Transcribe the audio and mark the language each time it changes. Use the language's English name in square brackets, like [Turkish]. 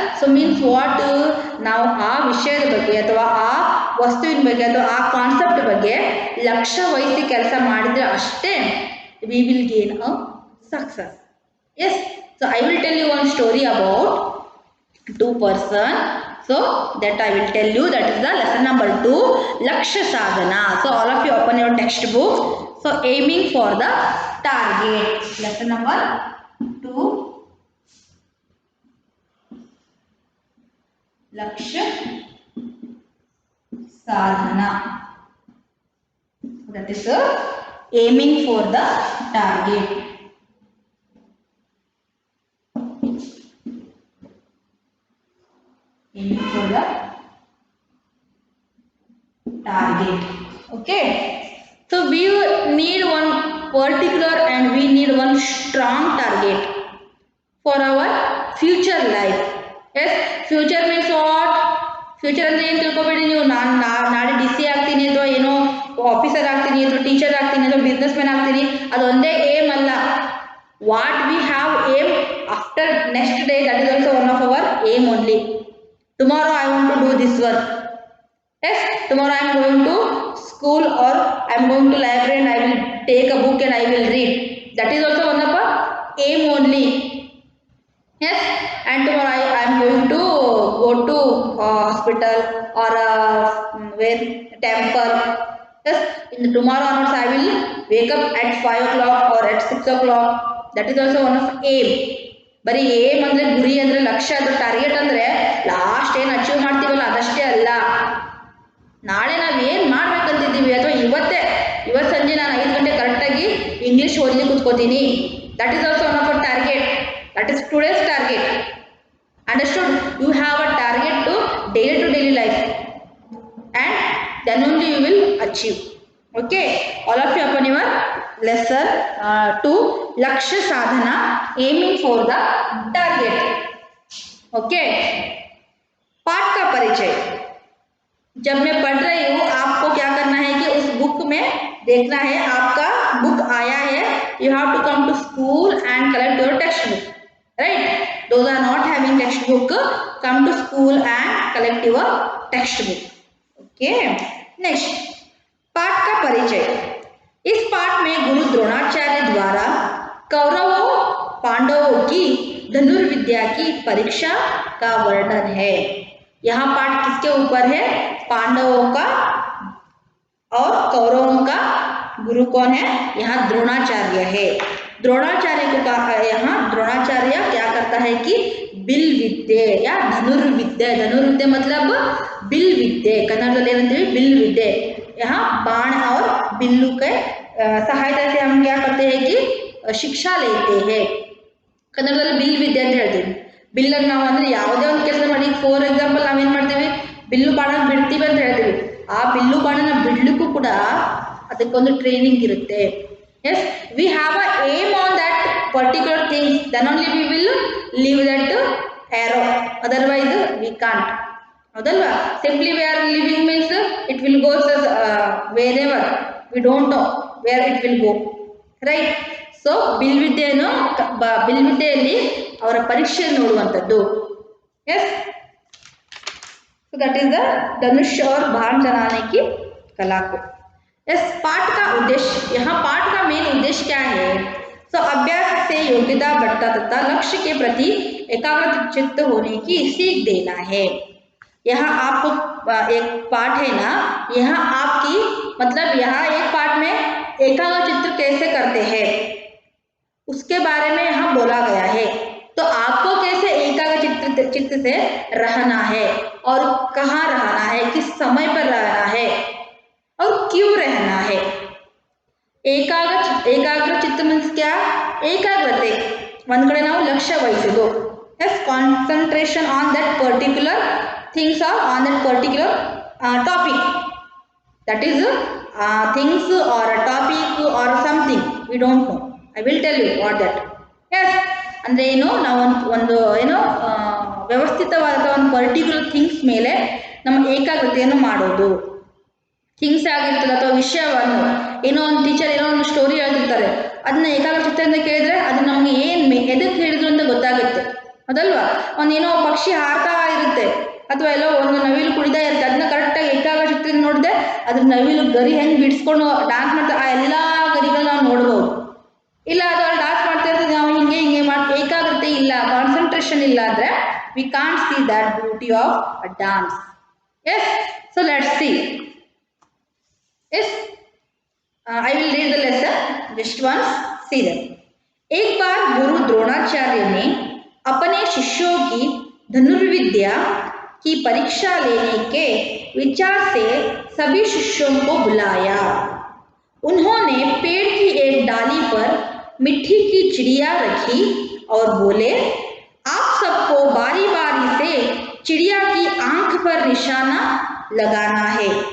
[English] so means what, [Kannada] ನಾವು ಆ ವಿಷಯದ ಬಗ್ಗೆ ಅಥವಾ ಆ ವಸ್ತುವಿನ ಬಗ್ಗೆ ಅಥವಾ ಆ ಕಾನ್ಸೆಪ್ಟ್ ಬಗ್ಗೆ ಲಕ್ಷ್ಯ ವಹಿಸಿ ಕೆಲಸ ಮಾಡಿದ್ರೆ ಅಷ್ಟೇ [English] We will gain a success. Yes, so I will tell you one story about 2 person. So that I will tell you, that is the lesson number 2, Lakshya Sadhana. So all of you open your textbook. So aiming for the target. Lesson number 2, Lakshya Sadhana. That is aiming for the target. Aiming for the target. Okay, so we need one particular and we need one strong target for our future life. Yes, future means what? [Kannada] Future ಅಂದ್ರೆ ಏನು ತಿಳ್ಕೊಬೇಡಿ ನೀವು, ನಾಳೆ D C ಆಗ್ತೀನಿ ಅಥವಾ ಏನೋ officer ಆಗ್ತೀನಿ ಅಥವಾ ಟೀಚರ್ ಆಗ್ತೀನಿ ಅಥವಾ ಬಿಸ್ನೆಸ್ ಮ್ಯಾನ್ ಆಗ್ತೀನಿ, ಅದೊಂದೇ ಏಮ್ ಅಲ್ಲ. [English] What we have aim after next day, that is also one of our aim only. Tomorrow I want to do this work. Yes, tomorrow I am going to school or I am going to library and I will take a book and I will read. That is also one of our aim only. Yes, and tomorrow I am going to go to hospital or where temple. Yes, in the tomorrow onwards I will wake up at 5 o'clock or at 6 o'clock. That is also one of aim. [Kannada] ಬರೀ aim ಅಂದರೆ ಗುರಿ ಅಂದರೆ ಲಕ್ಷ್ಯ ಅಂದರೆ target ಅಂದರೆ last ಏನು achieve ಮಾಡ್ತೀವಲ್ಲ ಅದಷ್ಟೇ ಅಲ್ಲ. ನಾಳೆ ನಾವು ಏನು ಮಾಡ್ಬೇಕಂತಿದ್ದೀವಿ ಅಥವಾ ಇವತ್ತು ಸಂಜೆ ನಾನು 5 ಗಂಟೆ ಕರೆಕ್ಟಾಗಿ ಇಂಗ್ಲೀಷ್ ಓದಲಿಕ್ಕೆ ಕೂತ್ಕೋತೀನಿ, [English] That is also one of a target. That is today's target. Understood? You have a target to daily life and then only you will achieve. Okay, all of you upon your lesson 2, Lakshya Sadhana, aiming for the target. [Hindi] Okay, पाठ का परिचय. जब मैं पढ़ रही हूँ आपको क्या करना है कि उस बुक में देखना है, आपका बुक आया है, [English] you have to come to school and collect your textbook. Right? Those are not having textbook, come to school and collect your textbook. Okay, next, [Hindi] पाठ का परिचय. इस पाठ में गुरु द्रोणाचार्य द्वारा कौरवों पांडवों की धनुर्विद्या की परीक्षा का वर्णन है. यहाँ पाठ किसके ऊपर है? पांडवों का और कौरवों का गुरु कौन है? यहाँ द्रोणाचार्य है. द्रोणाचार्य को कहा, यहाँ द्रोणाचार्य क्या करता है कि बिल विद्ये या धनुर्विद्ये, धनुर्विद्ये मतलब बिल विद्ये, कन्नड़ದಲ್ಲಿ [Kannada] ಏನಂತೀವಿ? [Hindi] बिल विद्ये. यहाँ बाण और बिल्लू के सहायता से हम क्या करते हैं कि ಶಿಕ್ಷಾ लेते हैं. [Kannada] ಕನ್ನಡದಲ್ಲಿ ಬಿಲ್ ವಿದ್ಯೆ ಅಂತ ಹೇಳ್ತೀವಿ. ಬಿಲ್ಲನ್ನು ನಾವು ಅಂದರೆ ಯಾವುದೇ ಒಂದು ಕೆಲಸ ಮಾಡಿ, ಫಾರ್ ಎಕ್ಸಾಂಪಲ್ ನಾವೇನು ಮಾಡ್ತೀವಿ, ಬಿಲ್ಲು ಬಾಣ ಬಿಡ್ತೀವಿ ಅಂತ ಹೇಳ್ತೀವಿ. ಆ ಬಿಲ್ಲು ಬಾಣನ ಬಿಡ್ಲಿಕ್ಕೂ ಕೂಡ ಅದಕ್ಕೊಂದು ಟ್ರೈನಿಂಗ್ ಇರುತ್ತೆ. [English] Yes, we have a aim on that particular things, then only we will leave that arrow, otherwise we can't. [Kannada] ಹೌದಲ್ವಾ? [English] Simply we are living means it will goes wherever we don't know. Where it will go, right. [Kannada] So ಬಿಲ್ವಿದ್ಯೆಯನ್ನು ಬಿಲ್ವಿದ್ಯೆಯಲ್ಲಿ ಅವರ ಪರೀಕ್ಷೆ ನೋಡುವಂಥದ್ದು. [Hindi] Yes, [English] so that is the [Hindi] धनुष और बाण चलाने की कला को. यस, पाठ का उद्देश्य, यहाँ पाठ का मेन उद्देश्य क्या है? सो अभ्यास से योग्यता बढ़ता तथा लक्ष्य के प्रति एकाग्रचित्त होने की सीख देना है. यहाँ आपको एक पाठ है ना, यहाँ आपकी मतलब यहाँ एक पाठ में एकाग्रचित्त कैसे करते हैं उसके बारे में यहाँ बोला गया है. तो आपको कैसे एकाग्रचित्त से रहना है और कहाँ रहना है, किस समय पर रहना है और क्यों रहना है. एकाग्रचित्त मीन्स क्या? [Kannada] ಏಕಾಗ್ರತೆ, ಒಂದು ಕಡೆ ನಾವು ಲಕ್ಷ್ಯ ವಹಿಸೋದು. [English] Yes, concentration on that particular things or on that particular topic. That is things or topic or something we don't know. I will tell you what that. [Kannada] S ಅಂದರೆ ಏನು, ನಾವು ಒಂದು ಏನೋ ವ್ಯವಸ್ಥಿತವಾದ ಒಂದು ಪರ್ಟಿಕ್ಯುಲರ್ ಥಿಂಗ್ಸ್ ಮೇಲೆ ನಮ್ಮ ಏಕಾಗ್ರತೆಯನ್ನು ಮಾಡೋದು. ಥಿಂಗ್ಸ್ ಆಗಿರ್ತದೆ ಅಥವಾ ವಿಷಯವನ್ನು ಏನೋ ಒಂದು ಟೀಚರ್ ಏನೋ ಒಂದು ಸ್ಟೋರಿ ಹೇಳ್ತಿರ್ತಾರೆ, ಅದನ್ನ ಏಕಾಗ್ರಚಿತ್ತದಿಂದ ಕೇಳಿದ್ರೆ ಅದು ನಮಗೆ ಏನು ಎದಕ್ಕೆ ಹೇಳಿದ್ರು ಅಂತ ಗೊತ್ತಾಗುತ್ತೆ, ಅದಲ್ವಾ. ಒಂದೇನೋ ಪಕ್ಷಿ ಹಾರ್ತಾ ಇರುತ್ತೆ ಅಥವಾ ಎಲ್ಲೋ ಒಂದು ನವಿಲು ಕುಡಿತಾ ಇರುತ್ತೆ, ಅದನ್ನ ಕರೆಕ್ಟಾಗಿ ಏಕಾಗ್ರಚಿತ್ತದಿಂದ ನೋಡಿದೆ ಅದ್ರ ನವಿಲು ಗರಿ ಹೆಂಗೆ ಬಿಡಿಸ್ಕೊಂಡು ಡಾನ್ಸ್ ಮಾಡ್ತಾ ಆ ಎಲ್ಲ ಗರಿಗಳನ್ನ ನಾವು ನೋಡ್ಬೋದು. ಇಲ್ಲ ಅದು ಅಲ್ಲಿ ಡಾನ್ಸ್ ಮಾಡ್ತಾ ಇರ್ತದೆ, ನಾವು ಹಿಂಗೆ ಹಿಂಗೆ ಮಾಡಿ ಏಕಾಗ್ರತೆ ಇಲ್ಲ, ಕಾನ್ಸಂಟ್ರೇಷನ್ ಇಲ್ಲ ಅಂದರೆ [English] We can't see that beauty of a dance. Yes, so let's see. Yes, I will read the lesson. Just once see them. [Hindi] एक बार गुरु द्रोणाचार्य ने अपने शिष्यों की धनुर्विद्या की परीक्षा लेने के विचार से सभी शिष्यों को बुलाया. उन्होंने पेड़ की एक डाली पर मिट्टी की चिड़िया रखी और बोले, आप सबको बारी बारी से चिड़िया की आंख पर निशाना लगाना है.